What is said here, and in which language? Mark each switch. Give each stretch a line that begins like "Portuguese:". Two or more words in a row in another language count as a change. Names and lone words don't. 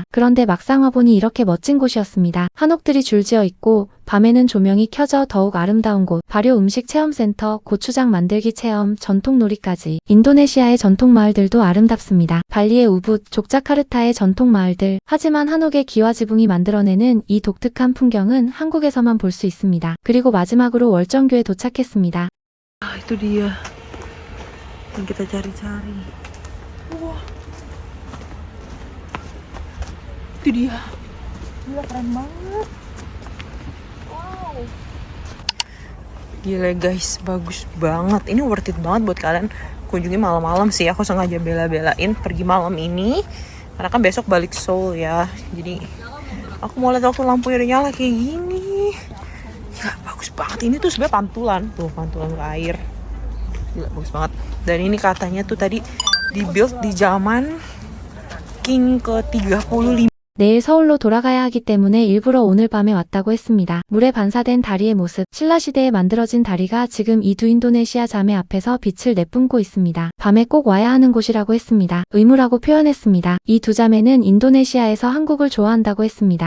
Korean: 그런데 막상 와보니 이렇게 멋진 곳이었습니다. 한옥들이 줄지어 있고 밤에는 조명이 켜져 더욱 아름다운 곳, 발효 음식 체험센터, 고추장 만들기 체험, 전통놀이까지. 인도네시아의 전통 마을들도 아름답습니다. 발리의 우붓, 족자카르타의 전통 마을들. 하지만 한옥의 기와 지붕이 만들어내는 이 독특한 풍경은 한국에서만 볼 수 있습니다. 그리고 마지막으로 월정교에 도착했습니다.
Indonesian: Itu dia yang kita cari-cari. Wah, itu dia. Gila, keren banget. Wow. Gila guys, bagus banget. Ini
English: worth it
Indonesian: banget buat kalian kunjungi malam-malam sih. Aku sengaja bela-belain pergi malam ini karena kan besok balik Seoul ya. Jadi aku mau lihat waktu lampunya udah nyala kayak gini. Gila, bagus banget. Ini tuh sebenarnya pantulan. Tuh, pantulan ke air. Gila, bagus banget. Dan ini katanya tuh tadi dibuild di zaman King ke-35.
Korean: 내일 서울로 돌아가야 하기 때문에 일부러 오늘 밤에 왔다고 했습니다. 물에 반사된 다리의 모습, 신라시대에 만들어진 다리가 지금 이 두 인도네시아 자매 앞에서 빛을 내뿜고 있습니다. 밤에 꼭 와야 하는 곳이라고 했습니다. 의무라고 표현했습니다. 이 두 자매는 인도네시아에서 한국을 좋아한다고 했습니다.